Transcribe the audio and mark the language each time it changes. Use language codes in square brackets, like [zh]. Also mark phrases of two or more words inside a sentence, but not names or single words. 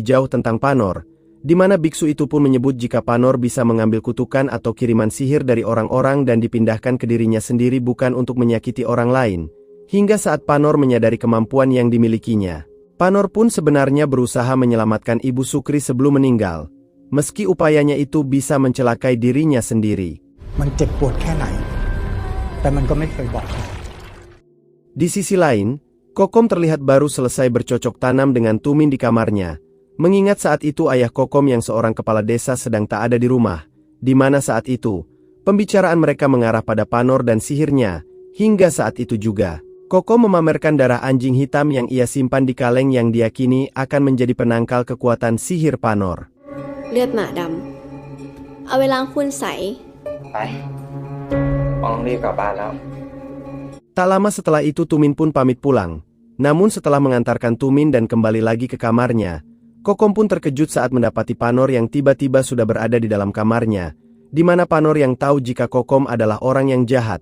[id] jauh tentang Panor, di mana biksu itu pun menyebut jika Panor bisa mengambil kutukan atau kiriman sihir dari orang-orang dan dipindahkan ke dirinya sendiri bukan untuk menyakiti orang lain, hingga saat Panor menyadari kemampuan yang dimilikinya. Panor pun sebenarnya berusaha menyelamatkan ibu Sukri sebelum meninggal, meski upayanya itu bisa mencelakai dirinya sendiri. [th] มันเจ็บปวดแค่ไหนแต่มันก็ไม่เคยบอก [id] Di sisi lain, Kokom terlihat baru selesai bercocok tanam dengan Tumin di kamarnya, mengingat saat itu ayah Kokom yang seorang kepala desa sedang tak ada di rumah, di mana saat itu, pembicaraan mereka mengarah pada Panor dan sihirnya, hingga saat itu juga, Kokom memamerkan darah anjing hitam yang ia simpan di kaleng yang diyakini akan menjadi penangkal kekuatan sihir Panor. [th] เลือดหมาดำเอาเวลาคุณใส [id] Tak lama setelah itu Tumin pun pamit pulang. Namun setelah mengantarkan Tumin dan kembali lagi ke kamarnya, Kokom pun terkejut saat mendapati Panor yang tiba-tiba sudah berada di dalam kamarnya, di mana Panor yang tahu jika Kokom adalah orang yang jahat.